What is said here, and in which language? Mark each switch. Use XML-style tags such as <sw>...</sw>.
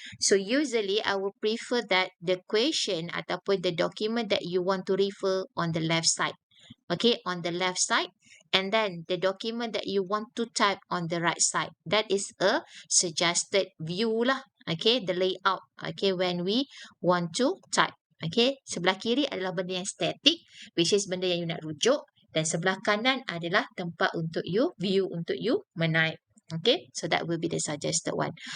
<en>So usually I would prefer that the question ataupun the document that you want to refer on the left side. Okay, on the left side, and then the document that you want to type on the right side. That is a suggested view lah. Okay, the layout. Okay, when we want to type.</en> <ms>Okay, sebelah kiri adalah benda yang static,</ms> <en>which is</en> <ms>benda yang you nak rujuk. Dan sebelah kanan adalah tempat untuk you, view untuk you menaip.</ms> <en>Okay, so that will be the suggested one.</en>